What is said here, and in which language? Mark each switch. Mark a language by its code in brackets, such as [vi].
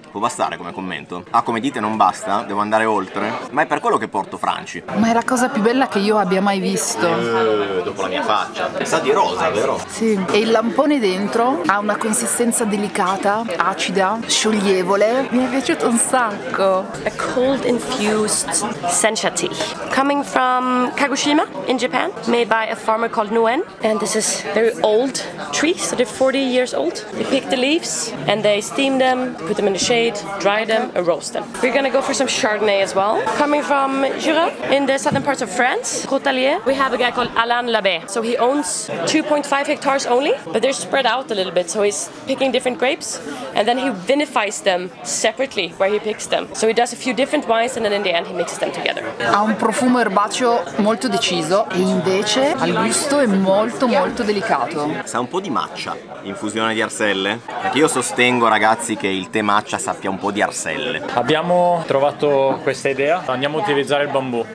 [it] Può bastare come commento? Ah, come dite non basta? Devo andare oltre? Ma è per quello che porto Franci. Ma è la cosa più bella che io abbia mai visto. Dopo la mia faccia. Sa di rosa, vero? Sì. E il lampone dentro ha una consistenza delicata, acida, scioglievole. Mi è piaciuto un sacco. [en] A cold infused sencha tea coming from Kagoshima in Japan, made by a farmer called Nuen. And this is very old trees, so they're 40 years old. They pick the leaves and they steam them, put them in the shade, dry them and roast them. We're gonna go for some Chardonnay as well. Coming from Jura in the southern parts of France, Rotalier, we have a guy called Alain Labbé. So he owns 2.5 hectares only, but they're spread out a little bit. So he's picking different grapes and then he vinifies them separately where he picks them. So he does a few different wines and then in the end he mixes them together. [it] Ha un profumo erbaceo molto deciso e invece al gusto è molto delicato. Sa un po' di matcha, infusione di arselle. Perché io sostengo, ragazzi, che il tè matcha sappia un po' di arselle. Abbiamo trovato questa idea, andiamo a utilizzare il bambù.